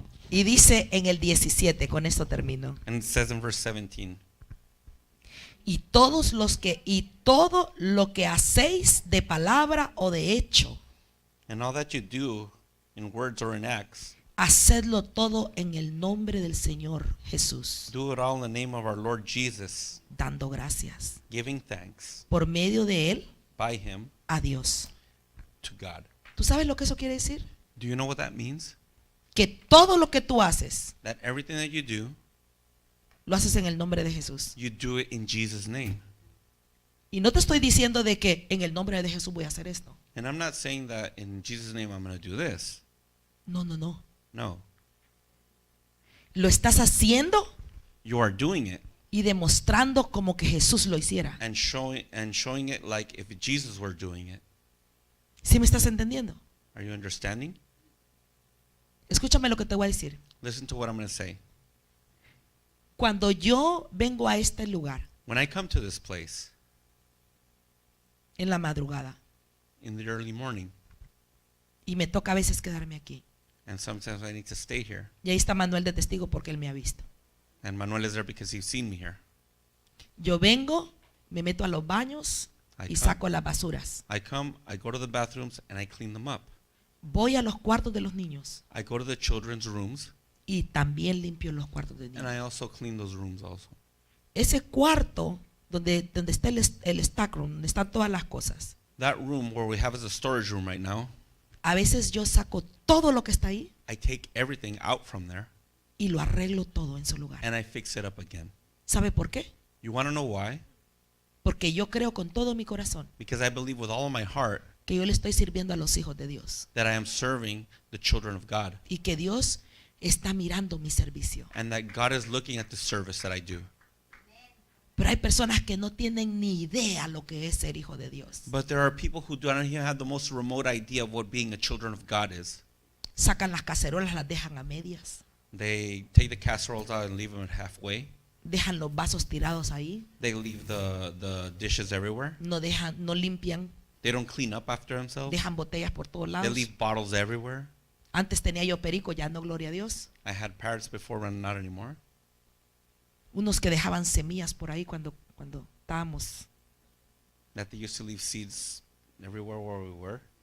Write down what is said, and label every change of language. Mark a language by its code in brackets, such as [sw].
[es] Y dice en el 17, con esto termino. [en] And it says in verse 17. [es] Y todo lo que hacéis de palabra o de hecho, [en] And all that you do in words or in acts, [es] hacedlo todo en el nombre del Señor Jesús, [en] do it all in the name of our Lord Jesus, [es] dando gracias [en] giving thanks [es] por medio de él [en] by him [es] a Dios. [en] to God. [es] ¿Tú sabes lo que eso quiere decir? [en] Do you know what that means? [es] Que todo lo que tú haces, [en] That everything that you [es] lo haces en el nombre de Jesús. [en] do it in Jesus' name. [es] Y no te estoy diciendo de que en el nombre de Jesús voy a hacer esto. [en] And I'm not saying that in Jesus' name I'm going to do this. [es] No, no, no. [en] No. [es] Lo estás haciendo [en] You are doing it [es] y demostrando como que Jesús lo hiciera. [en] and showing it like if Jesus were doing it. [es] ¿Sí me estás entendiendo? [en] Are you understanding? [es] Escúchame lo que te voy a decir. [en] Listen to what I'm going to say. [es] Cuando yo vengo a este lugar [en] When I come to this place [es] en la madrugada [en] in the early morning, [es] y me toca a veces quedarme aquí, [en] and sometimes I need to stay here, [es] y ahí está Manuel de testigo porque él me ha visto. [en] and Manuel is there because he's seen me here. [es] Yo vengo, me meto a los baños [en] I [es] y [en] come. [es] saco las basuras. [en] I come, I go to the bathrooms, and I clean them up. [es] Voy a los cuartos de los niños [en] I go to the children's rooms, [es] y también limpio los cuartos de [en] and [es] niños. [en] I also clean those rooms also. [es] Ese cuarto donde está el stack room, donde están todas las cosas, [en] That room where we have as a storage room right now, [es] a veces yo saco todo lo que está ahí [en] I take everything out from there, [es] y lo arreglo todo en su lugar. [en] and I fix it up again. [es] ¿Sabe por qué? [en] You want to know why? [es] Porque yo creo con todo mi corazón [en] Because I believe with all of my heart [es] que yo le estoy sirviendo a los hijos de Dios [en] that I am serving the children of God, [es] y que Dios está mirando mi servicio. [en] and that God is looking at the service that I do. [es] Pero hay personas que no tienen ni idea lo que es ser hijo de Dios. [en] But there are people who don't even have the most remote idea of what being a children of God is. [es] Sacan las cacerolas, las dejan a medias, [en] They take the casseroles out and leave them at halfway. [es] dejan los vasos tirados ahí, [en] They leave the dishes everywhere. [es] no limpian, [en] They don't clean up after themselves. [es] dejan botellas por todos [en] They [es] lados. [en] leave bottles everywhere. [es] Antes tenía yo perico, ya no, gloria a Dios. [en] I had parrots before, but not anymore. [es] Unos que dejaban semillas por ahí cuando estábamos, [en] That they used to leave seeds everywhere where we were.